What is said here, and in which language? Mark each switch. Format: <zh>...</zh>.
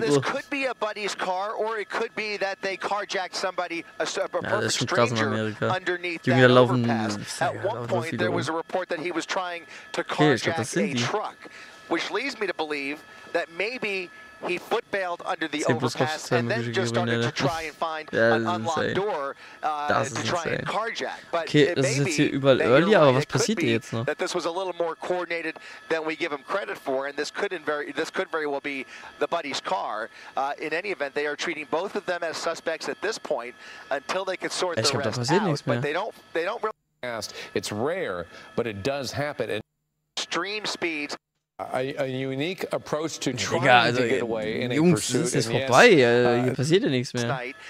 <en>This could be a buddy's car, or it could be that they carjacked somebody, a perfect stranger, underneath that overpass. At one point, there was a report that he was trying to carjack a truck, which leads me to believe that maybe he foot-bailed under the overpass and then just started to try and find an unlocked door to try and carjack. But</en> <de>okay, das ist jetzt hier überall early, aber was passiert hier jetzt noch?</de> <en>That this was a little more coordinated than we give him credit for, and this could very well be the buddy's car. In any event, they are treating both of them as suspects at this point until they can sort the rest out. But they don't really. It's rare, but it does happen. And extreme speeds. A unique approach to trying to get away in a pursuit.</en> <de>Das ist jetzt vorbei, hier passiert ja nichts mehr.</de>